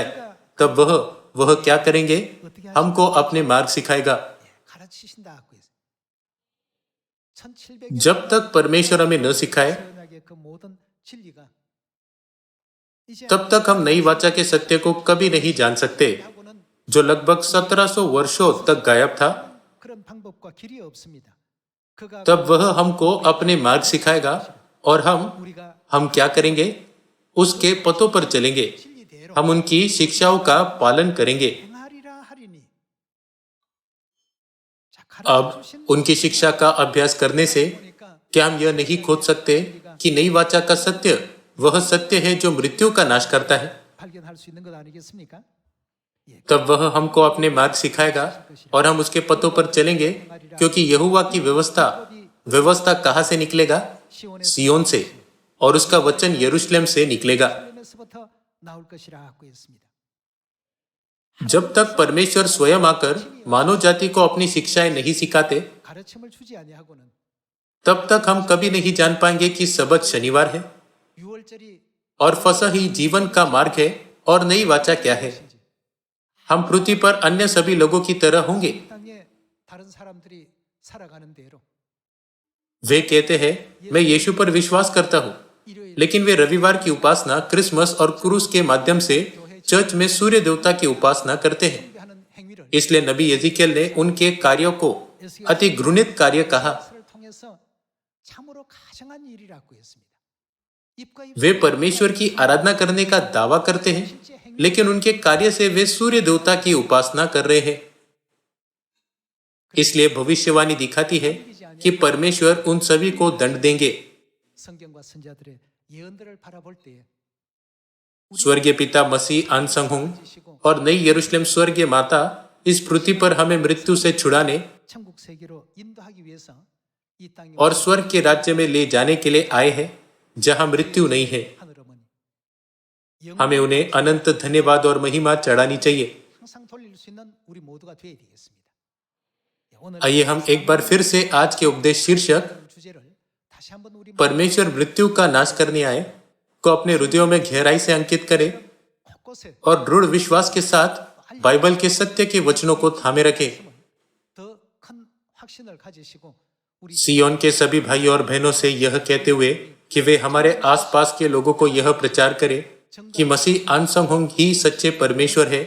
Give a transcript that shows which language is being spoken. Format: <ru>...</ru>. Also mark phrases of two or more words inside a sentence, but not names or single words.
<hi>तब वह क्या करेंगे? हमको अपने मार्ग सिखाएगा।</hi> <ko>가르치신다고 했어요. 1700년</ko> <hi>जब तक परमेश्वर हमें न सिखाए</hi> <ko>언약의 그 모든 진리가 이제</ko> <hi>तब तक हम नई वाचा के सत्य को कभी नहीं जान सकते,</hi> <ko>하고는</ko> <hi>जो लगभग 1700 वर्षों तक गायब था।</hi> <ko>그런 방법과 길이 없습니다. 그가</ko> <hi>तब वह हमको अपने मार्ग सिखाएगा और</hi> <ko>우리가</ko> <hi>हम क्या करेंगे? उसके पथों पर चलेंगे,</hi> <ko>진리대로</ko> <hi>हम उनकी शिक्षाओं का पालन करेंगे।</hi> <ko>행하리라 하리니. 자,</ko> <hi>अब</hi> <ko>가르쳐주신</ko> <hi>उनकी शिक्षा का अभ्यास करने से</hi> <ko>보니까</ko> <hi>क्या हम यह नहीं खोज सकते कि नई वाचा का सत्य वह सत्य है जो मृत्यु का नाश करता है?</hi> <ko>발견할 수 있는 것 아니겠습니까? 예,</ko> <hi>तब वह हमको अपने मार्ग सिखाएगा और हम उसके पथों पर चलेंगे, क्योंकि यहोवा की व्यवस्था कहाँ से निकलेगा?</hi> <ko>시온의</ko> <hi>सियोन से, और उसका वचन यरूशलेम से निकलेगा।</hi> <ko>에서부터 나올 것이라고 했습니다.</ko> <hi>जब तक परमेश्वर स्वयं आकर मानव जाति को अपनी शिक्षाएं नहीं सिखाते,</hi> <ko>가르침을 주지 아니하고는</ko> <hi>तब तक हम कभी नहीं जान पाएंगे कि सबत शनिवार है</hi> <ko>유월절이</ko> <hi>और फसह ही जीवन का मार्ग है और नई वाचा क्या है। हम पृथ्वी पर अन्य सभी लोगों की तरह होंगे।</hi> <ko>땅에 다른 사람들이 살아가는 대로</ko> <hi>वे कहते हैं, मैं यीशु पर विश्वास करता हूँ,</hi> <ko>일요일</ko> <hi>लेकिन वे रविवार की उपासना क्रिसमस और क्रूस के माध्यम से चर्च में सूर्य देवता की उपासना करते हैं।</hi> <ko>하는 행위를</ko> <hi>इसलिए नबी यजीकेल ने उनके कार्यों को अति घृणित कार्य कहा।</hi> <ko>를 통해서 참으로 가정한 일이라고 했습니다. 입과 입</ko> <hi>वे परमेश्वर की आराधना करने का दावा करते हैं, लेकिन उनके कार्य से वे सूर्य देवता की उपासना कर रहे हैं। इसलिए भविष्यवाणी दिखाती है कि परमेश्वर उन सभी को दंड देंगे।</hi> <ko>성경과 선자들의 예언들을 바라볼 때에</ko> <hi>स्वर्गीय पिता मसीह अनसंग</hi> <ko>지시고</ko> <hi>और नई यरूशलेम स्वर्गीय माता इस पृथ्वी पर हमें मृत्यु से छुड़ाने</hi> <ko>천국 세계로 인도하기 위해서 이 땅에</ko> <hi>और स्वर्ग के राज्य में ले जाने के लिए आए हैं, जहां मृत्यु नहीं है।</hi> <ko>하늘 어머니</ko> <hi>हमें उन्हें अनंत धन्यवाद और महिमा चढ़ानी चाहिए।</hi> <ko>항상 돌릴 수 있는 우리 모두가 되어야 되겠습니다. 오늘</ko> <hi>आइए हम एक बार फिर से आज के उपदेश शीर्षक</hi> <ko>주제를 다시 한번 우리</ko> <hi>परमेश्वर मृत्यु का नाश करने आए को अपने हृदयों में गहराई से अंकित करें</hi> <ko>곳곳에</ko> <hi>और दृढ़ विश्वास के साथ बाइबल के सत्य के वचनों को थामे रखें।</hi> <ko>더 큰 확신을 가지시고 우리</ko> <hi>सियोन के सभी भाई और बहनों से यह कहते हुए कि वे हमारे आसपास के लोगों को यह प्रचार करें कि मसीह अनसंग ही सच्चे परमेश्वर है।</hi>